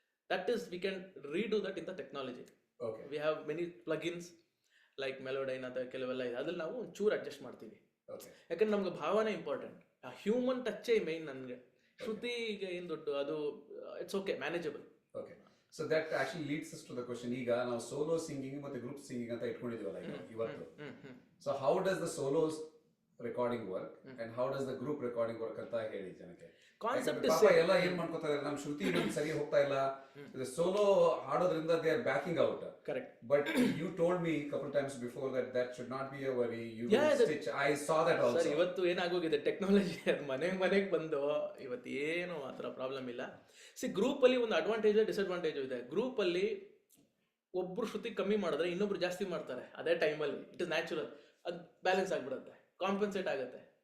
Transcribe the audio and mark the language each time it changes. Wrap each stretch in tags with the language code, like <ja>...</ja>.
<en>That is we can redo that in the technology. We have many plugins like Melodyne</en> <kn>ಅಂತ ಕೆಲವೆಲ್ಲ ಇದೆ, ಅದ್ರಲ್ಲಿ ನಾವು ಚೂರು ಅಡ್ಜಸ್ಟ್ ಮಾಡ್ತೀವಿ. ಯಾಕಂದ್ರೆ ನಮ್ಗೆ ಭಾವನೆ ಇಂಪಾರ್ಟೆಂಟ್, ಆ ಹ್ಯೂಮನ್ ಟಚ್ಚೇ ಮೈನ್ ನನಗೆ. ಶ್ರುತಿ ಈಗ ಏನು ದೊಡ್ಡ ಅದು</kn> <en>It's okay manageable. So that actually leads us to the question,</en> <kn>ಈಗ ನಾವು ಸೋಲೋ ಸಿಂಗಿಂಗ್ ಮತ್ತೆ ಗ್ರೂಪ್ ಸಿಂಗಿಂಗ್ ಅಂತ ಇಟ್ಕೊಂಡಿದೀವಲ್ಲ ಇವತ್ತು.</kn> <en>So how does the solos recording work and how does the group recording work</en> <kn>ಅಂತ ಹೇಳಿ ಜನಕ್ಕೆ.</kn> <en>concept</en> <kn>ಎಲ್ಲ ಏನ್ ಮಾಡ್ಕೊತಾರೆ, ನಮ್ ಶ್ರುತಿ ಸರಿ ಹೋಗ್ತಾ ಇಲ್ಲ, solo ಹಾಡೋದ್ರಿಂದ</kn> <en>They are backing out. Correct. But you told me couple times before that should not be a worry. You will stitch. I saw that also.</en> <kn>Sir ಇವತ್ತು ಏನಾಗೋಗಿದೆ ಟೆಕ್ನಾಲಜಿ, ಅದು ಮನೆಗೆ ಬಂದು ಇವತ್ತು ಏನು ಆ ಥರ ಪ್ರಾಬ್ಲಮ್ ಇಲ್ಲ. ಗ್ರೂಪ್ ಅಲ್ಲಿ ಒಂದು ಅಡ್ವಾಂಟೇಜ್ ಡಿಸ್ಅಡ್ವಾಂಟೇಜ್ ಇದೆ. ಗ್ರೂಪ್ ಅಲ್ಲಿ ಒಬ್ರು ಶ್ರುತಿ ಕಮ್ಮಿ ಮಾಡಿದ್ರೆ ಇನ್ನೊಬ್ರು ಜಾಸ್ತಿ ಮಾಡ್ತಾರೆ ಅದೇ ಟೈಮಲ್ಲಿ.</kn> <en>it is natural,</en> <kn>ಅದು ಬ್ಯಾಲೆನ್ಸ್ ಆಗ್ಬಿಡುತ್ತೆ, ಕಾಂಪನ್ಸೇಟ್ ಆಗುತ್ತೆ.</kn>